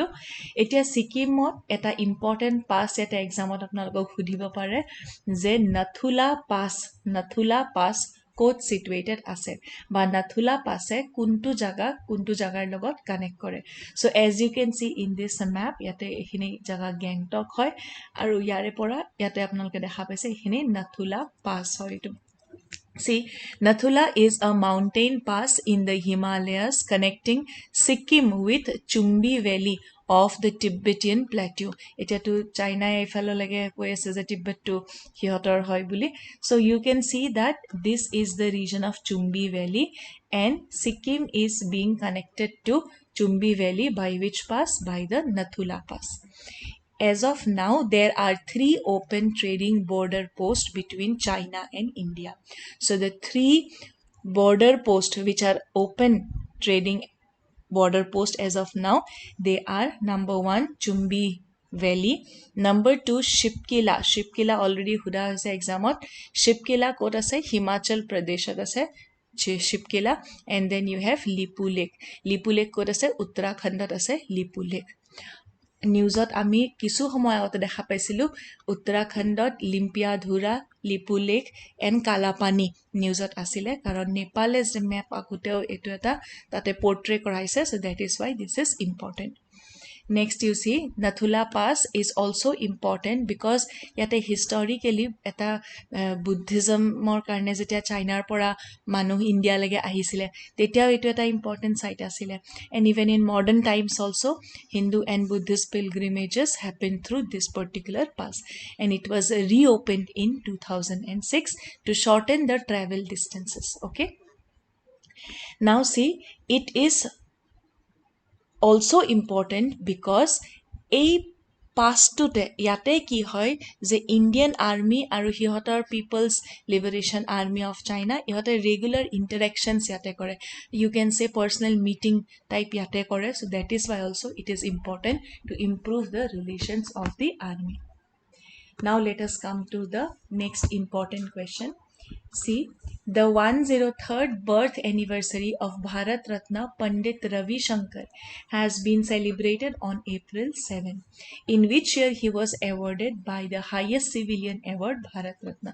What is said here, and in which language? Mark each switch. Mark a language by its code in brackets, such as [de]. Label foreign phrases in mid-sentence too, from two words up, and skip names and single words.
[as] এতিয়া ছিকিমত এটা [en] important pass [as] এটা এক্সামত আপোনালোকক সুধিব পাৰে যে নথুলা পাছ ক'ত ছিটুৱেটেড আছে বা নথুলা পাছে কোনটো জাগাৰ লগত কানেক্ট কৰে. [en] So as you can see in this map, [as] ইয়াতে এইখিনি জাগা গেংটক হয় আৰু ইয়াৰে পৰা ইয়াতে আপোনালোকে দেখা পাইছে এইখিনি নথুলা পাছ হয়. [en] এইটো See, Nathula is a mountain pass in the Himalayas connecting Sikkim with Chumbi Valley of the Tibetan Plateau. [as] এতিয়াতো চাইনাই এইফাললৈকে কৈ আছে যে টিবেটটো সিহঁতৰ হয় বুলি. [en] So you can see that this is the region of Chumbi Valley and Sikkim is being connected to Chumbi Valley by which pass? By the Nathula Pass. As of now, there are 3 open trading border posts between China and India. So the 3 border posts which are open trading border posts as of now, they are number 1, Chumbi Valley, number 2, Shipkila already [as] সোধা হৈছে examত. Shipkila kot ase? Himachal Pradeshot ase Shipkila. [en] And then you have Lipu Lake [as] ক'ত আছে? Uttarakhandot ase Lipu Lake. নিউজত আমি কিছু সময় আগতে দেখা পাইছিলোঁ উত্তৰাখণ্ডত লিম্পিয়াধুৰা, লিপু লেক এণ্ড কালাপানী নিউজত আছিলে কাৰণ নেপালে যে মেপ আগতেও এইটো এটা তাতে পৰ্ট্ৰে কৰাইছে. [en] So that is why this is important. Next you see Nathula Pass is also important because [as] yate historically eta Buddhismor karne jetia Chinaৰ পৰা মানুহ ইণ্ডিয়া লাগে আহিছিলে তেতিয়াও এইটো এটা [en] important site [as] আছিলে. [en] And even in modern times also Hindu and Buddhist pilgrimages happened through this particular pass, and it was reopened in 2006 to shorten the travel distances. Okay, now see, it is also important because [as] এই পাছটোতে ইয়াতে কি হয় যে [en] Indian Army [as] আৰু সিহঁতৰ পিপলছ লিবাৰেশ্যন আৰ্মি অফ চাইনা ইহঁতে [en] regular interactions [as] ইয়াতে কৰে. [en] you can say personal meeting type [as] ইয়াতে কৰে. [en] So that is why also it is important to improve the relations of the army. Now let us come to the next important question. See, the 103rd birth anniversary of Bharat Ratna Pandit Ravi Shankar has been celebrated on April 7, in which year he was awarded by the highest civilian award Bharat Ratna.